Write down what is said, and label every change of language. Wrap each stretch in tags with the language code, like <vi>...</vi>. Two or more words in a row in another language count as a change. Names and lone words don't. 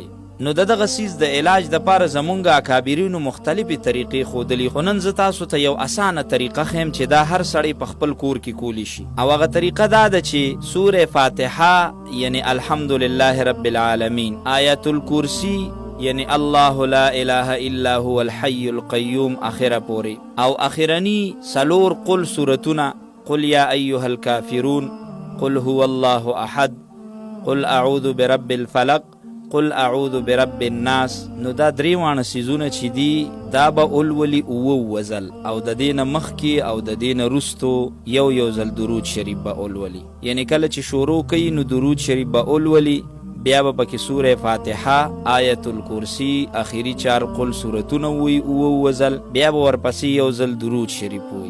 <ps>نو دغه څیز د علاج دپاره زمونږ اکابرینو مختلفې طریقې ښودلي، خو نن زه تاسو ته یو اسانه طریقه ښیم چې دا هر سړی په خپل کور کې کولی شي. او هغه طریقه دا ده چې سوره فاتحه یعنی</ps> <ar>الحمدلله رب العالمین،</ar> <ps>آیت الکرسی یعنی</ps> <ar>الله لا اله الا هو الحی القیوم</ar> <ps>اخره پوری، او اخرنی سلور قل سورتونه،</ps> <ar>قل یا ایها الکافرون، قل هو الله احد، قل اعوذ برب الفلق، قل اعوذ برب الناس.</ar> <ps>نو دا درې واړه څیزونه چې دي دا به اولولي اووه ځل، او د دې نه مخکې او د دې نه وروستو یو ځل درود شریف به اولولي. یعنی کله چې شروع کوي نو درود شریف به اولولي، بیا به پکې سوره فاتحه، آیت الکرسی، اخیری 4 قل سورتونه وی اووه ځل، بیا به ورپسې یو ځل درود شریف وی.</ps>